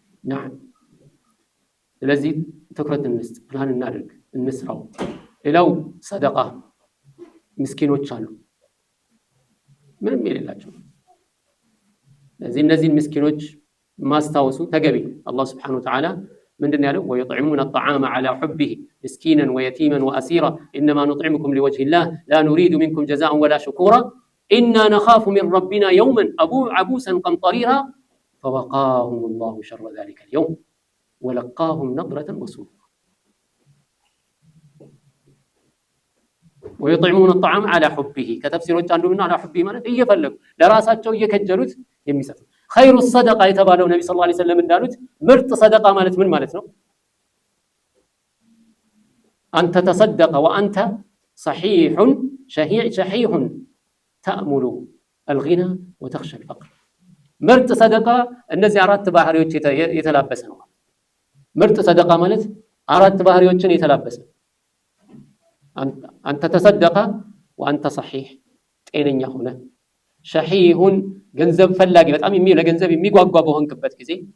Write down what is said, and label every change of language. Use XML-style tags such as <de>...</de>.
<am>نعم ስለዚህ ትኩረት እንስጥ፣ ፕላን እናድርግ፣ እንስራው። ሌላው ሰደቃ ምስኪኖች አሉ ምንም የሌላቸው። ስለዚህ እነዚህን ምስኪኖች ማስታወሱ ተገቢ። አላህ Subhanahu Wa Ta'ala ምንድን ያለው?</am> <ar>ويطعمون الطعام على حبه مسكينا ويتيما وأسيرا إنما نطعمكم لوجه الله لا نريد منكم جزاء ولا شكورا إنا نخاف من ربنا يوما عبوسا قمطريرا فوقاهم الله شر ذلك اليوم ولقاهم نضرة وسرورا. ويطعمون الطعام على حبه</ar> <am>كتفسيروች አንዱ ምን</am> <ar>على حبه</ar> <am>ማለት እየፈለጉ ለራሳቸው እየከጀሉት የሚሰጡ</am> <ar>خير الصدقه</ar> <am>የተባለው ነብዩ ሰለላሁ ዐለይሂ ወሰለም እንዳሉት ምርጥ ሰደቃ ማለት ምን ማለት ነው?</am> <ar>አንተ تصدق وانت صحيح شحيح تأمل الغنى وتخشى الفقر.</ar> <am>ምርጥ ሰደቃ እነዚህ አራት ባህሪዎች የተላበሰ ነው። ምርጥ ሰደቃ ማለት አራት ባህሪዎችን የተላበሰ አንተ</am> <ar>تصدق وانت صحيح</ar> <am>ጤነኛ ሆነ</am> <ar>شحيح</ar> <am>ገንዘብ ፈላጊ በጣም ለገንዘብ የሚጓጓ በሆንክበት ጊዜ</am>